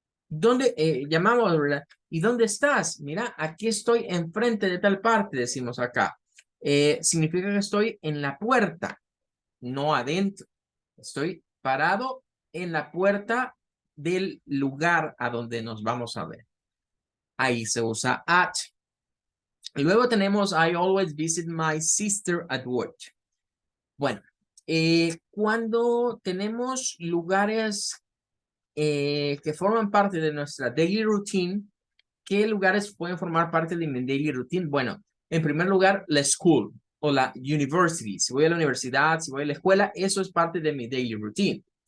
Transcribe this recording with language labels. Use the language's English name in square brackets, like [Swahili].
[Spanish] ¿Dónde llamamos, verdad? ¿Y dónde estás? Mira, aquí estoy enfrente de tal parte, decimos acá. Significa que estoy en la puerta, no adentro. Estoy parado en la puerta del lugar a donde nos vamos a ver. Ahí se usa at. Y luego tenemos [English] I always visit my sister at work. [Spanish] Bueno, cuando tenemos lugares que forman parte de nuestra daily routine, ¿qué lugares pueden formar parte de mi daily routine? Bueno, en primer lugar, la school o la university. Si voy a la universidad, si voy a la escuela, eso es parte de mi daily routine.